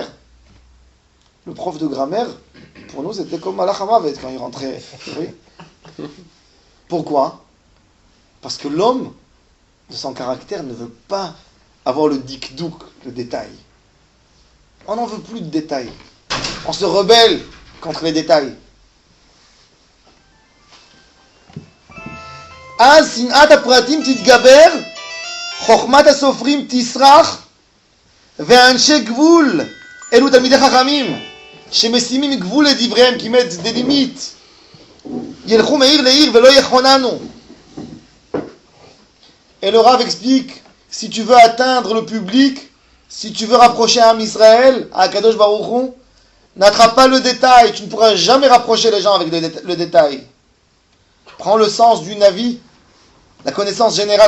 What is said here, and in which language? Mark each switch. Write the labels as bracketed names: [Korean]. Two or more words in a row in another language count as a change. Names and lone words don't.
[French] Le prof de grammaire, pour nous, c'était comme [Hebrew] מלאך המות [French] quand il rentrait. Oui. Pourquoi? Parce que l'homme, de son caractère, ne veut pas avoir le dikdouk, le détail. On n'en veut plus de détails. On se rebelle contre les détails. [Hebrew] אז שנאת הפרטים תתגבר, חוכמת הסופרים תסרח, ואנשי גבול, אלו תלמידי חכמים, שמשימים גבול לדבריהם, כי [French] mettent des limites, [Hebrew] ילכו מעיר לעיר ולא יחוננו. [French] Et le Rav explique, si tu veux atteindre le public, si tu veux rapprocher un Israël, à Kadosh Baruch Hu, n'attrape pas le détail, tu ne pourras jamais rapprocher les gens avec le détail. Prends le sens du Navi, la connaissance générale.